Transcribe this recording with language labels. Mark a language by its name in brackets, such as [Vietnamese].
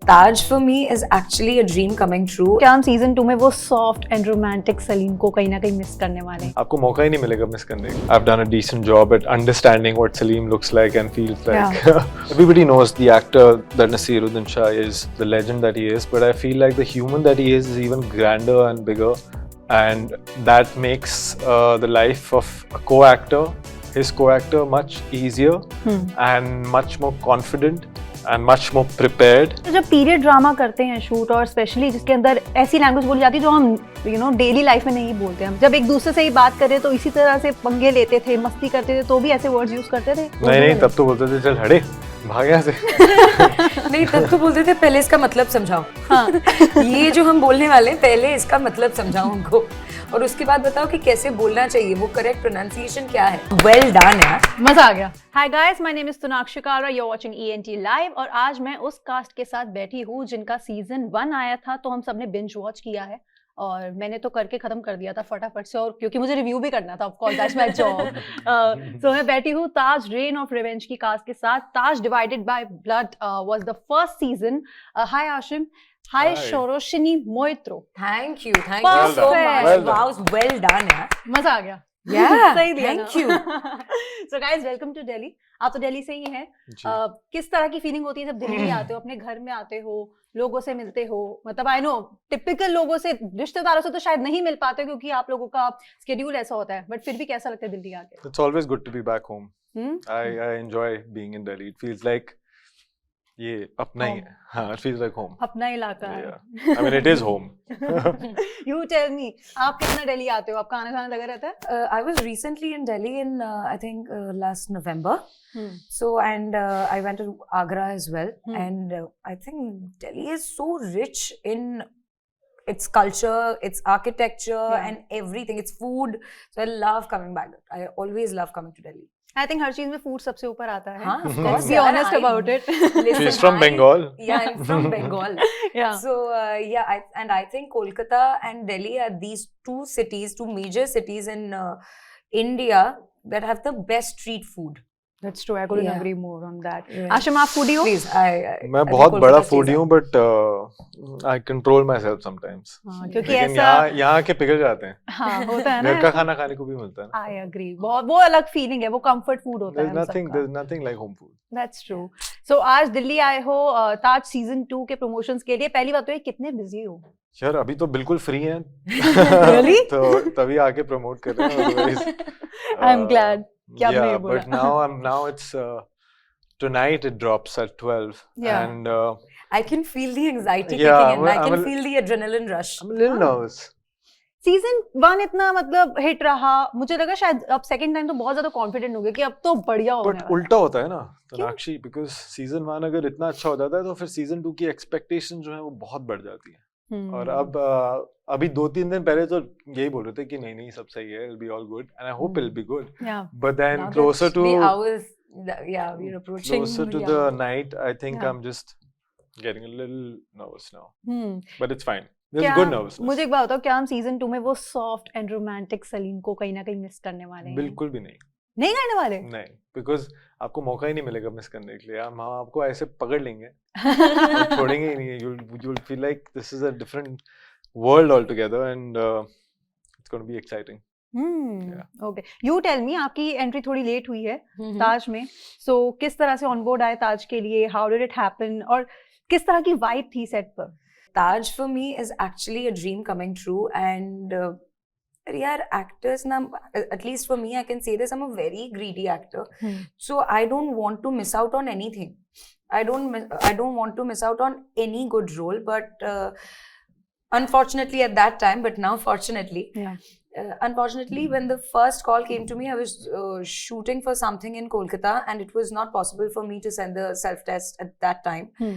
[English] Taj for me is actually a dream coming true. [Hindi] क्या हम season 2 में वो सॉफ्ट एंड रोमांटिक सलीम को कहीं ना कहीं मिस करने वाले हैं? आपको मौका ही नहीं मिलेगा मिस करने का. [English] I've done a decent job at understanding what Salim looks like and feels like. Everybody knows the actor that Naseeruddin Shah is, the legend that he is, but I feel like the human that he is even grander and bigger, and that makes the life of a co-actor, his co-actor, much easier and much more confident and much more prepared. [Hindi] तो जब period drama करते हैं shoot, और specially जिसके अंदर ऐसी language बोली जाती है जो हम डेली लाइफ में नहीं बोलते, हम जब एक दूसरे से ही बात करें तो इसी तरह से पंगे लेते थे, मस्ती करते थे, तो भी ऐसे वर्ड्स यूज करते थे? नहीं, तब तो बोलते थे चल हटे भाग यहाँ से. नहीं, तब तो बोलते थे पहले इसका मतलब समझाओ. हाँ. ये जो हम बोलने वाले हैं पहले इसका मतलब समझाओ हमको, और उसके बाद बताओ कि कैसे बोलना चाहिए, वो करेक्ट प्रोनाउंसिएशन क्या है. [English] well done यार, [Hindi] मजा आ गया. [English] hi guys, my name is Tonakshi Kalra, you are watching ENT live, [Hindi] और आज मैं उस कास्ट के साथ बैठी हूँ जिनका सीजन 1 आया था तो हम सबने बिंज वॉच किया है, और मैंने तो करके खत्म कर दिया था फटाफट से, और क्योंकि मुझे रिव्यू भी करना था, [English] Of course that's my job. [Hindi] सो मैं बैठी हूँ ताज रेन ऑफ रिवेंज की कास्ट के साथ. [English] Taj divided by blood was the first season. Hi Aashim. Hi Sauraseni Maitra. Thank you so much. Wow, well done यार, [Hindi] मजा आ गया. सही दिया. [English] Thank you. So guys, welcome to Delhi. [Hindi] आप तो दिल्ली से ही हैं. किस तरह की फीलिंग होती है जब दिल्ली आते हो, अपने घर में आते हो, लोगों से मिलते हो? मतलब [English] I know [Hindi] टिपिकल लोगों से, रिश्तेदारों से तो शायद नहीं मिल पाते क्योंकि आप लोगों का स्केड्यूल ऐसा होता है, बट फिर भी कैसा लगता है दिल्ली आके? [English] It's always good to be back home. I enjoy being in Delhi. It feels like [Hindi] ये अपना ही है. [English] हाँ, it feels like home. [Hindi] अपना इलाका है. [English] I mean, it is home. You tell me, [Hindi] आप कितना दिल्ली आते हो? आपका आना जाना लगा रहता है? [English] I was recently in Delhi in I think last November. So and I went to Agra as well. And I think Delhi is so rich in its culture, its architecture, and everything. Its food. So I love coming back. I always love coming to Delhi. I think [Hindi] हर चीज में food सबसे ऊपर आता है. [English] हाँ, of course. Let's be honest about it. She's from Bengal. Yeah, I'm from Bengal. Yeah. So I think Kolkata and Delhi are these two major cities in India that have the best street food. That's true. I couldn't agree more on that. [Hindi] Aashim, आप foodie हो? [English] Please, [Hindi] मैं बहुत बड़ा foodie हूँ, [English] but I control myself sometimes. [Hindi] क्योंकि ऐसा यहाँ के पिघल जाते हैं. हाँ, होता है ना. घर का खाना खाने को भी मिलता है. [English] I agree. [Hindi] वो अलग feeling है, वो comfort food होता है. [English] There's nothing like home food. That's true. [Hindi] So आज दिल्ली आए हो ताज सीजन 2 के प्रमोशंस के लिए. पहली बात तो ये कितने बिजी हो? यार अभी तो बिल्कुल फ्री हैं. [English] Really? [Hindi] तो तभी आके प्रमोट कर रहे हैं. [English] I'm glad. Yeah, but now it's tonight it drops at 12. Yeah. And I can feel the anxiety kicking in. I can feel the adrenaline rush. I'm a little nervous. [Hindi] Season 1 इतना मतलब hit रहा, मुझे लगा शायद अब second time तो बहुत ज्यादा कॉन्फिडेंट हो गए कि अब तो बढ़िया होने वाला है. उल्टा होता है ना तोनाक्षी, बिकॉज सीजन 1 अगर इतना अच्छा हो जाता है तो फिर सीजन 2 की एक्सपेक्टेशन जो है वो बहुत बढ़ जाती है. और अब अभी 2-3 दिन पहले तो यही बोल रहे थे कि नहीं सब सही है, [English] it'll be all good and I hope it'll be good. But then closer to we're approaching the night, I think I'm just getting a little nervous now. But it's fine. There's good nervousness. [Hindi] मुझे एक बात बताओ, क्या हम season 2 में वो soft and romantic Salim को कहीं ना कहीं मिस करने वाले हैं? बिल्कुल भी नहीं. नहीं करने वाले? नहीं, बिकॉज आपको मौका ही नहीं मिलेगा मिस करने के लिए. हम आपको ऐसे पकड़ लेंगे, छोड़ेंगे ही नहीं. [English] You'll feel like this is a different world altogether, and it's going to be exciting. Okay. You tell me, [Hindi] आपकी एंट्री थोड़ी लेट हुई है ताज में, so किस तरह से ऑन बोर्ड आए ताज के लिए? [English] How did it happen? [Hindi] और किस तरह की वाइब थी सेट पर? [English] Taj for me is actually a dream coming true, and यार actors ना, at least for me I can say this, I'm a very greedy actor. So I don't want to miss out on anything. I don't want to miss out on any good role, but unfortunately at that time, but now fortunately, unfortunately when the first call came to me, I was shooting for something in Kolkata and it was not possible for me to send the self test at that time.